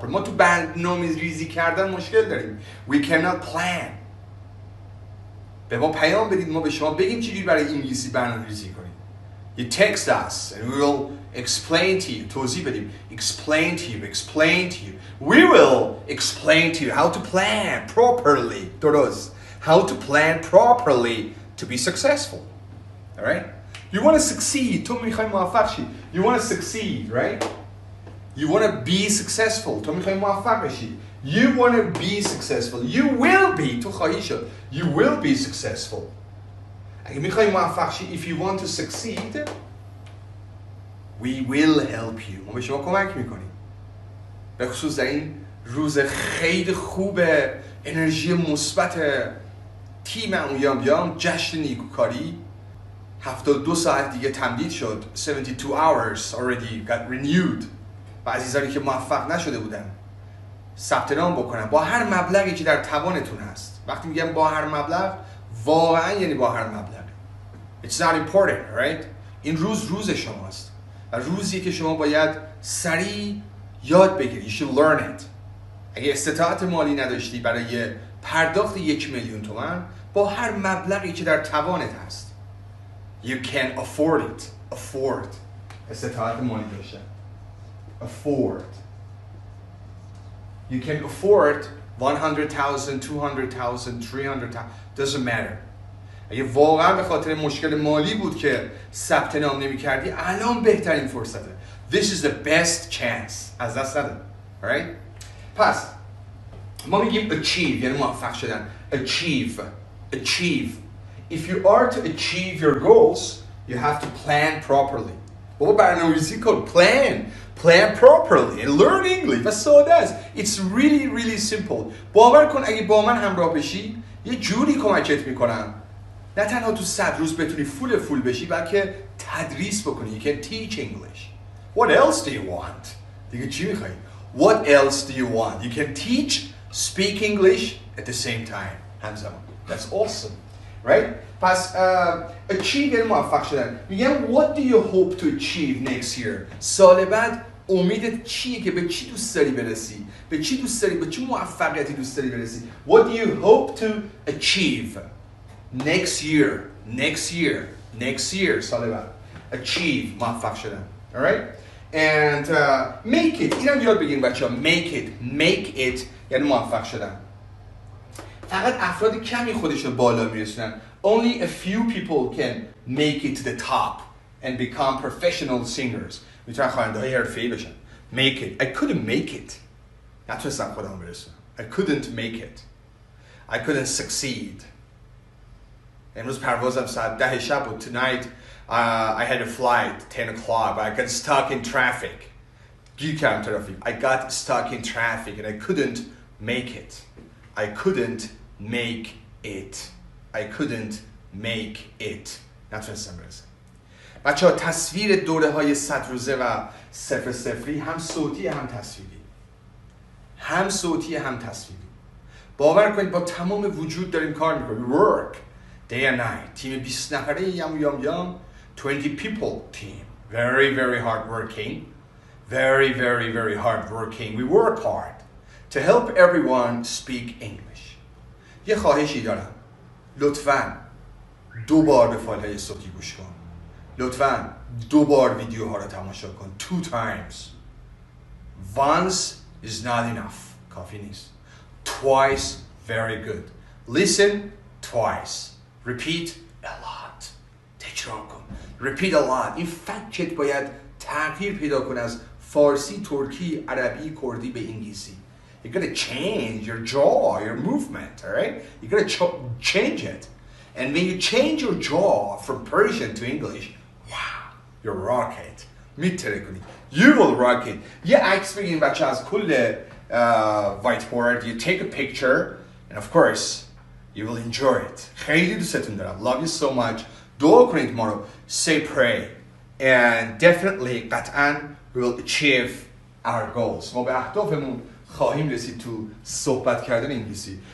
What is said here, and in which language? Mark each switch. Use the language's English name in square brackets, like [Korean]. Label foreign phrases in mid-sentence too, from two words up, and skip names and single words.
[Persian] ما تو برنامه ریزی کردن مشکل داریم. [English] We cannot plan. [Persian] به ما پیام بدید ما به شما بگیم چجوری برای انگلیسی برنامه ریزی کنید. [English] You text us and we will explain to you. [Persian] توضیح بدیم. [English] Explain to you. We will explain to you how to plan properly. [Persian] درست. [English] How to plan properly to be successful. All right? You want to succeed. [Persian] تو میخوای موفق شی. [English] You want to succeed, right? You want to be successful. [Persian] تو میخوای موفق بشی. [English] You want to be successful. You will be. [Persian] تو خواهی شد. [English] You will be successful. [Persian] اگه میخوای موفق شی, [English] if you want to succeed, we will help you. [Persian] ما به شما کمک میکنیم. به خصوص در این روز خیلی خوب انرژی مثبت تیم بیام جشن نیکوکاری 72 ساعت دیگه تمدید شد [English] 72 hours already got renewed [Persian] و عزیزانی که موفق نشده بودن ثبت نام بکنن با هر مبلغی که در توانتون هست. وقتی میگم با هر مبلغ واقعا یعنی با هر مبلغ. [English] It's not important, right? [Persian] این روز شماست و روزی که شما باید سریع یاد بگیری. [English] You should learn it. [Persian] اگه استطاعت مالی نداشتی برای پرداخت 1 میلیون تومان با هر مبلغی که در توانت هست [English] You can afford it. [Persian] Afford. استطاعت مالی داشته. [English] Afford. You can afford 100,000, 200,000, 300,000. Doesn't matter. [Persian] اگه واقعا به خاطر مشکل مالی بود که ثبت نام نمی کردی الان بهترین فرصته. [English] This is the best chance. [Persian] از دست نده. Alright? پس ما میگیم achieve یعنی موفق شدن. [English] Achieve. If you are to achieve your goals, you have to plan properly. [Persian] بابا برنامه‌ریزی کن. [English] Plan properly and learn English. [Persian] و ساده است. [English] It's really simple. [Persian] باور کن اگه با من همراه بشی یه جوری کمکت میکنم نه تنها تو 100 روز بتونی فول بشی بلکه تدریس بکنی. [English] You can teach English. What else do you want? [Persian] دیگه چی میخوایی؟ [English] What else do you want? You can teach, speak English at the same time. همزمان. That's awesome. Right? [Persian] پس achieve یعنی موفق شدن. [English] میگم what do you hope to achieve next year? [Persian] سال بعد امیدت چیه که به چی دوست داری برسی؟ به چی موفقیتی دوست داری برسی؟ [English] What do you hope to achieve next year [Persian] سال بعد. Achieve موفق شدن. [English] Alright? And make it. [Persian] اینم یاد بگیریم بچه‌ها. [English] Make it [Persian] یعنی موفق شدن. فقط افراد کمی خودشون بالا میرسونن. [English] Only a few people can make it to the top and become professional singers. [Persian] میتونن خواننده‌های حرفه‌ای بشن. [English] Make it. I couldn't make it. [Persian] نتونستم خودم برسونم. [English] I couldn't make it. I couldn't succeed. [Persian] امروز پروازم ساعت 10 شب بود. [English] Tonight I had a flight 10 o'clock but I got stuck in traffic. [Persian] گیر کردم ترافیک. [English] I got stuck in traffic and I couldn't make it. I couldn't make it. [Persian] نتونستم برسم. بچه‌ها تصویر دوره های 100 روزه و 0 هم صوتی هم تصویری. باور کنید با تمام وجود داریم کار میکنیم. [English] Work day and night. [Persian] تیم 20 نفره یام 20 people team. [English] Very hard working. Very hard working. We work hard to help everyone speak English. [Persian] یه خواهشی دارم. لطفاً 2 بار به فایل های صوتی گوش کن. لطفاً 2 بار ویدیوها رو تماشا کن. [English] 2 times. Once is not enough. [Persian] کافی نیست. [English] Twice, very good. Listen twice. Repeat a lot. [Persian] تکرار کن. [English] Repeat a lot. [Persian] این فکت باید تغییر پیدا کنه از فارسی، ترکی، عربی، کردی به انگلیسی. [English] You gotta change your jaw, your movement, all right? You gotta change it. And when you change your jaw from Persian to English, wow, you rock it. [Persian] میتره کنی. [English] You will rock it. [Persian] یه عکس بگیریم بچه از کل whiteboard. [English] You take a picture and of course you will enjoy it. [Persian] خیلی دوستتون دارم. [English] Love you so much. [Persian] دعا کنید ما رو. [English] Say pray. And definitely قطعاً we will achieve our goals. [Persian] ما به اهدافمون خواهیم رسید تو صحبت کردن انگلیسی.